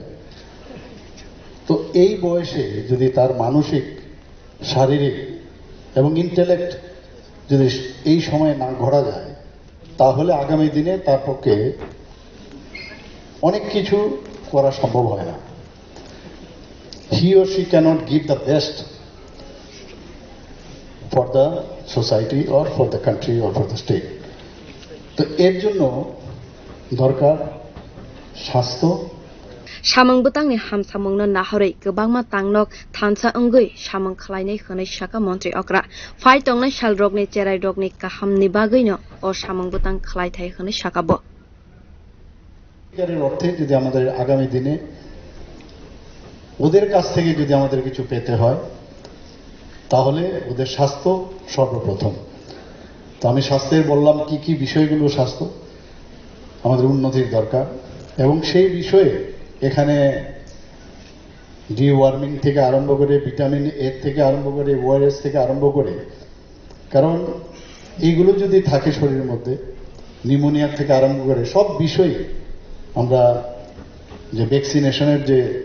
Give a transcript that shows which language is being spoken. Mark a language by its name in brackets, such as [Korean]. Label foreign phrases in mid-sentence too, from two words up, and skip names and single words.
[Bangla] তো এই বয়সে যদি তার মানসিক শারীরিক এবং ইন্টেলেক্ট যদি এই সময়ে না ঘোরা যায় তাহলে আগামী দিনে তার পক্ষে অনেক কিছু করা সম্ভব হয় না। [English] হি or she cannot give the best for the society or for the country or for the state. [Bangla] তো এর জন্য দরকার স্বাস্থ্য [Kok Borok] samung bwtangni hamsamungno nahorei kwbangma tangnok thansa wngwi samung khlainai hwnai sakha montri okra phai tongnai sal rokni cherai rokni kahamni bagwino o samung bwtang khlaithai hwnai sakha bo [Bangla] এর অর্থে যদি আমাদের আগামী দিনে ওদের কাছ থেকে যদি আমাদের কিছু পেতে হয় তাহলে ওদের স্বাস্থ্য সর্বপ্রথম। তো আমি স্বাস্থ্যের বললাম কি কি বিষয়গুলো স্বাস্থ্য আমাদের উন্নতির দরকার এবং সেই বিষয়ে এখানে ডিওয়ার্মিং থেকে আরম্ভ করে ভিটামিন এ থেকে আরম্ভ করে ওআরএস থেকে আরম্ভ করে কারণ এইগুলো যদি থাকে শরীরের মধ্যে নিউমোনিয়া থেকে আরম্ভ করে সব বিষয়ে আমরা যে ভ্যাকসিনেশনের যে